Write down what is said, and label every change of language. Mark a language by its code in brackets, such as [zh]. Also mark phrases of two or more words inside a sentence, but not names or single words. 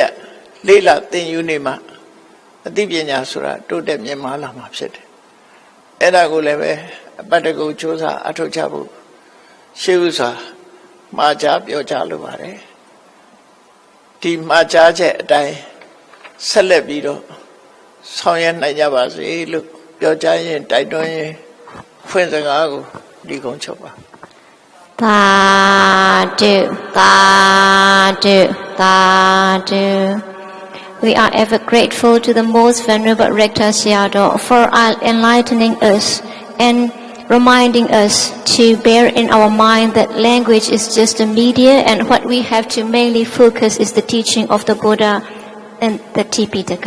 [my] တ်လေးလာတင်ယူနေမှအသိပညာဆိုတာတိုးတက်မြင့်မားလာမှာဖြစ်တယ်အဲ့ဒါကိုလည်းပဲအပတ်တကူကြိုးစားအထောက်ချဖို့ရှေးဥစွာမှာကြားပြောကြလိုပါတယ်ဒီမှာကြားချက်အတိုင်းဆက်လက်ပြီးတော့ဆောင်ရွက်နိုင်ကြပါစေလို့ပြောကြားရင်တိုက်တွန်းရင်ဖွင့်စကားကိုဒီကုန်းချုပ်ပါ [pi] Tadu, Tadu, Tadu. [en] We are ever grateful to the most venerable Rector Sayadaw for enlightening us and reminding us to bear in our mind that language is just a media and what we have to mainly focus is the teaching of the Buddha and the Tipitaka.